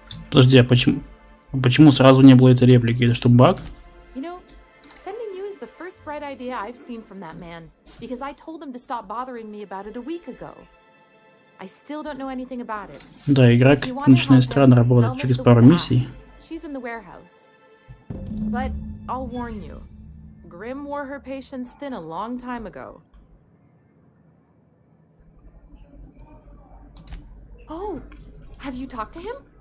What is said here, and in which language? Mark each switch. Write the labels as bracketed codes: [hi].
[ru] Подожди, а почему сразу не было этой реплики? Это что, баг? [en] You know, sending you is the first bright idea I've seen from that man, because I told him to stop bothering me about it a week ago. I still don't know anything about it. [ru] Да, игра как начинает странно работать через пару миссий. [en] She's in the warehouse. But I'll warn you, Grimm wore her patience thin a long time ago. Oh, have you talked to him?